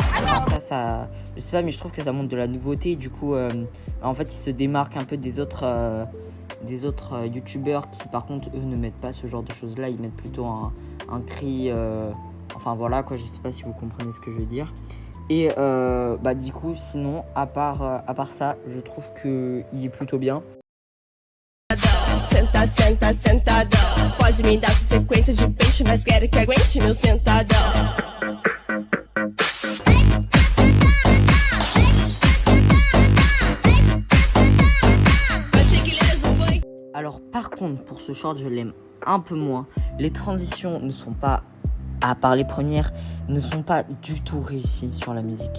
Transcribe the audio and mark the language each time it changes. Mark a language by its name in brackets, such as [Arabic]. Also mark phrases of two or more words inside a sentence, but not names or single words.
[French] Enfin, ça je sais pas, mais je trouve que ça montre de la nouveauté. Du coup en fait il se démarque un peu des autres youtubeurs qui par contre eux ne mettent pas ce genre de choses là, ils mettent plutôt un cri, enfin voilà quoi, je sais pas si vous comprenez ce que je veux dire. Et du coup sinon à part ça, je trouve que il est plutôt bien. [Portuguese] Senta, senta, sentadão. Pode me dar sequência de peixe, mas quero que aguente meu sentadão. [French] Alors par contre pour ce short je l'aime un peu moins. Les transitions ne sont pas, à part les premières, ne sont pas du tout réussies sur la musique.